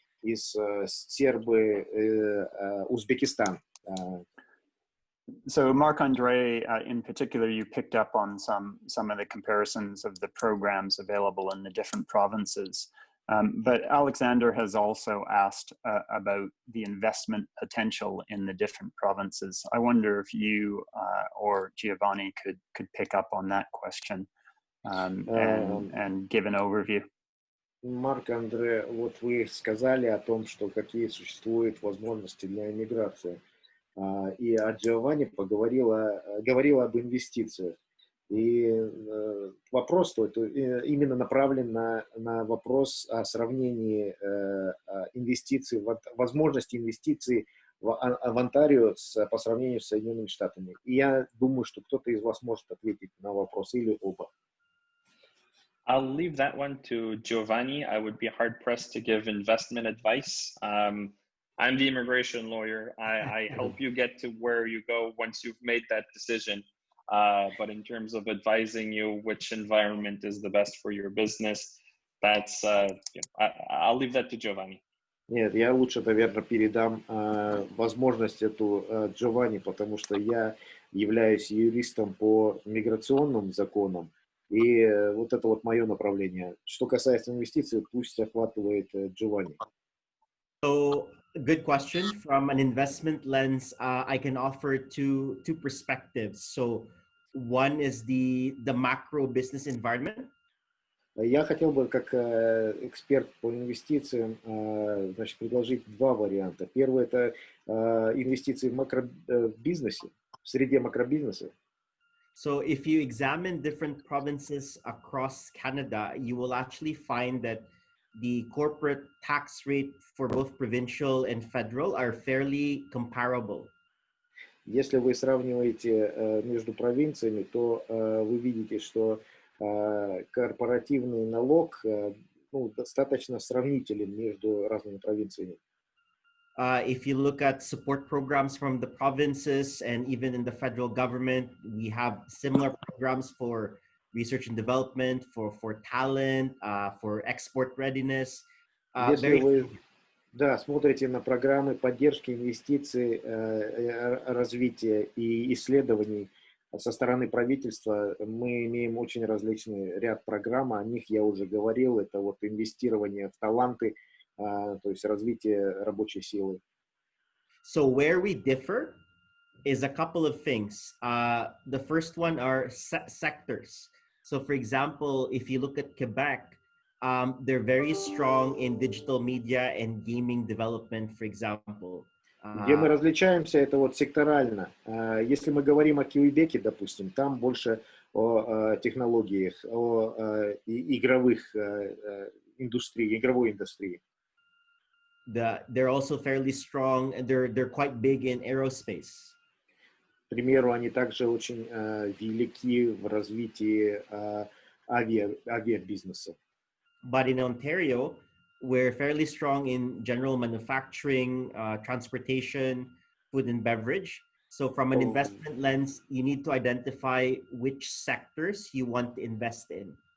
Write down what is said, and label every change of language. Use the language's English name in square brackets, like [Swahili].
[Russian] из CERBA Узбекистан. [English] So Marc-Andre, in particular, you picked up on some of the comparisons of the programs available in the different provinces. But Alexander has also asked about the investment potential in the different provinces. I wonder if you or Giovanni could pick up on that question and give an overview. [Russian] Марк-Андре, вот вы сказали о том, что какие существуют возможности для иммиграции. И Giovanni говорила об инвестициях. И вопрос именно направлен на вопрос о сравнении инвестиций, возможности инвестиций в Онтарио по сравнению с Соединенными Штатами. И я думаю, что кто-то из вас может ответить на вопрос или оба. [English] I'll leave that one to Giovanni. I would be hard-pressed to give investment advice. I'm the immigration lawyer. I help you get to where you go once you've made that decision. But in terms of advising you which environment is the best for your business, that's I'll leave that to Giovanni. [Russian] Нет, я лучше, наверное, передам возможность эту Giovanni, потому что я являюсь юристом по миграционным законам, и вот это вот мое направление. Что касается инвестиций, пусть охватывает Giovanni. [English] So, good question. From an investment lens, I can offer two perspectives. So, one is the macro business environment. [Russian] Я хотел бы, как эксперт по инвестициям, значит, предложить два варианта. Первый – это инвестиции в макробизнесе, в среде макробизнеса. [English] So, if you examine different provinces across Canada, you will actually find that the corporate tax rate for both provincial and federal are fairly comparable. [Russian] Если вы сравниваете между провинциями, то вы видите, что корпоративный налог достаточно сравнителен между разными провинциями. [English] If you look at support programs from the provinces and even in the federal government, we have similar programs for research and development, for talent, for export readiness. [Russian] Если вы смотрите на программы поддержки инвестиций, развития и исследований со стороны правительства, мы имеем очень различный ряд программ, о них я уже говорил, это вот инвестирование в таланты, то есть развитие рабочей силы. [English] So where we differ is a couple of things. The first one are sectors. So for example, if you look at Quebec, they're very strong in digital media and gaming development, for example. [Russian] Где мы различаемся, это вот секторально. Если мы говорим о Квебеке, допустим, там больше о технологиях, о игровых индустрии, игровой индустрии. [English] They're also fairly strong, and they're quite big in aerospace. [Russian] К примеру, они также очень велики в развитии авиабизнеса. [English] But in Ontario, we're fairly strong in general manufacturing, transportation, food and beverage. So from an investment lens, you need to identify which sectors you want to invest in.